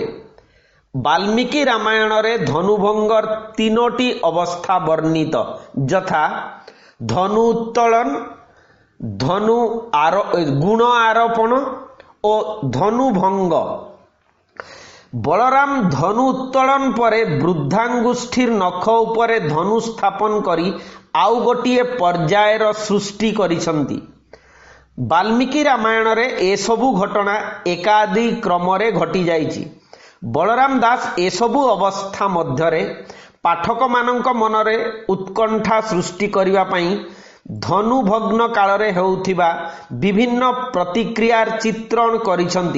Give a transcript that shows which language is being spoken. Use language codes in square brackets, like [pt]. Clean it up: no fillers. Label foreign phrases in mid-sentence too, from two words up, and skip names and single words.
[or] ବାଲ୍ମୀକି ରାମାୟଣ ରେ ଧନୁଭଙ୍ଗର ତିନୋଟି ଅବସ୍ଥା ବର୍ଣ୍ଣିତ ଯଥା ଧନୁ ଉତ୍ତୋଳନ ଗୁଣ ଆରୋପଣ ଓ ଧନୁଭଙ୍ଗ। ବଳରାମ ଧନୁ ଉତ୍ତୋଳନ ପରେ ବୃଦ୍ଧାଙ୍ଗୁଷ୍ଠିର ନଖ ଉପରେ ଧନୁ ସ୍ଥାପନ କରି ଆଉ ଗୋଟିଏ ପର୍ଯ୍ୟାୟର ସୃଷ୍ଟି କରିଛନ୍ତି। ବାଲ୍ମୀକି ରାମାୟଣ ରେ ଏ ସବୁ ଘଟଣା ଏକାଦି କ୍ରମ ରେ ଘଟି ଯାଇଛି। ବଳରାମ ଦାସ ଏ ସବୁ ଅବସ୍ଥା ମଧ୍ୟରେ ପାଠକ ମାନଙ୍କ ମନରେ ଉତ୍କଣ୍ଠା ସୃଷ୍ଟି କରିବା ପାଇଁ ଧନୁଭଗ୍ନ କାଳ ରେ ହେଉଥିବା ବିଭିନ୍ନ ପ୍ରତିକ୍ରିୟାର ଚିତ୍ରଣ କରିଛନ୍ତି।